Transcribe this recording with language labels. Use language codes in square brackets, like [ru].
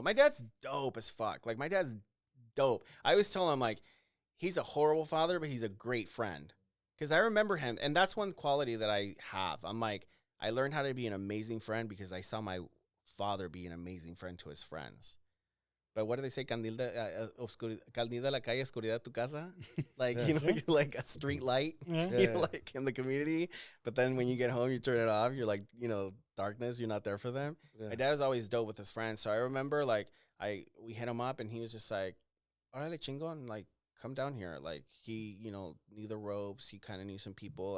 [en] My dad's dope as fuck. Like, my dad's dope. I always tell him, like, he's a horrible father, but he's a great friend. Because I remember him, and that's one quality that I have. I'm like, I learned how to be an amazing friend because I saw my father be an amazing friend to his friends. But what do they say? [es] Candil de la calle, oscuridad tu casa. [en] Like, you know, you're like a street light, you know, like in the community. But then when you get home, you turn it off. You're like, you know, darkness. You're not there for them. Yeah. My dad was always dope with his friends. So I remember, like, we hit him up, and he was just like, [es] órale, chingon, [en] like, come down here. Like, he, you know, knew the ropes. He kind of knew some people.